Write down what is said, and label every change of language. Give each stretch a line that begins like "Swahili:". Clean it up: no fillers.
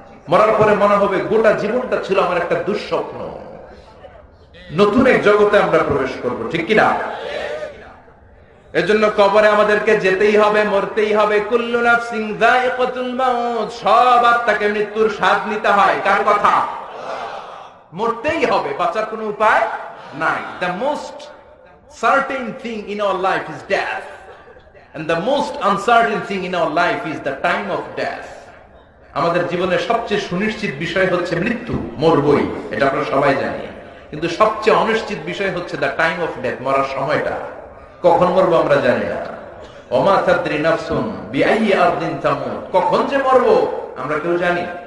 Bangla: মরার পরে মনে হবে গোটা জীবনটা ছিল আমার একটা দুঃস্বপ্ন। নতুন এক জগতে আমরা প্রবেশ করব, ঠিক কিনা? এজন্য কবরে আমাদেরকে যেতেই হবে, মরতেই হবে।
Arabic: কুল্লু নাফসিন যায়িকাতুল মাউত,
Bangla: সব আত্মাকে মৃত্যুর স্বাদ নিতে হয়। কার কথা? মরতেই হবে, বাঁচার কোনো উপায় নাই।
English: The most certain thing in our life is death, and the most uncertain thing in our life is the time of death.
Bangla: আমাদের জীবনের সবচেয়ে সুনিশ্চিত বিষয় হচ্ছে মৃত্যু, মরবই, এটা আমরা সবাই জানি। কিন্তু সবচেয়ে অনিশ্চিত বিষয় হচ্ছে
English: the time of death,
Bangla: মরার সময়টা। কখন মরবো আমরা জানি না।
Arabic: ওমা তাদরি নাফসুন বিআইয়ি আরদিন তামুত,
Bangla: কখন যে মরবো আমরা কেউ জানি।